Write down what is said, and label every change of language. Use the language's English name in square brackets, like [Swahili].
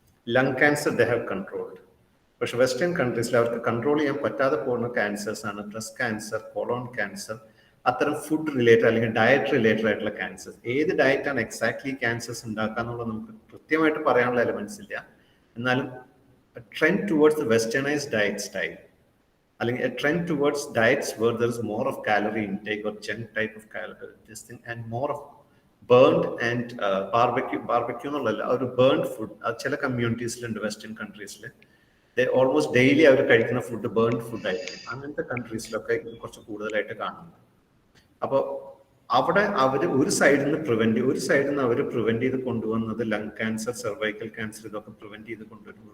[English] Lung cancer they have controlled. [Malayalam] പക്ഷെ western കൺട്രീസിൽ അവർക്ക് control ചെയ്യാൻ പറ്റാതെ പോകുന്ന ക്യാൻസേഴ്സ് ആണ് ബ്രസ്റ്റ് ക്യാൻസർ, കോളോൺ ക്യാൻസർ, അത്തരം ഫുഡ് റിലേറ്റഡ് അല്ലെങ്കിൽ ഡയറ്റ് റിലേറ്റഡ് ആയിട്ടുള്ള ക്യാൻസേഴ്സ്. ഏത് ഡയറ്റാണ് എക്സാക്ട്ലി ക്യാൻസേഴ്സ് ഉണ്ടാക്കുക എന്നുള്ളത് നമുക്ക് കൃത്യമായിട്ട് പറയാനുള്ള എലമെന്റ്സ് ഇല്ല. എന്നാലും [English] trend towards the westernised diet style, [Malayalam] അല്ലെങ്കിൽ [English] a trend towards diets where there is more of calorie intake or junk type of this thing and more of burned and barbecue [Malayalam] എന്നുള്ളതല്ല, ഒരു [English] burned food. [Malayalam] അത് ചില കമ്മ്യൂണിറ്റീസിലുണ്ട് western കൺട്രീസിൽ. Almost daily അവർ കഴിക്കുന്ന food burned food ആയിരിക്കും. അങ്ങനത്തെ കൺട്രീസിലൊക്കെ ഇത് കുറച്ച് കൂടുതലായിട്ട് കാണുന്നു. അപ്പോൾ അവിടെ അവർ ഒരു സൈഡിൽ നിന്ന് പ്രിവെന്റ് ചെയ്ത് കൊണ്ടുവന്നത് ലങ് ക്യാൻസർ, സെർവൈക്കൽ ക്യാൻസർ, ഇതൊക്കെ പ്രിവെന്റ് ചെയ്ത് കൊണ്ടുവരുന്നു.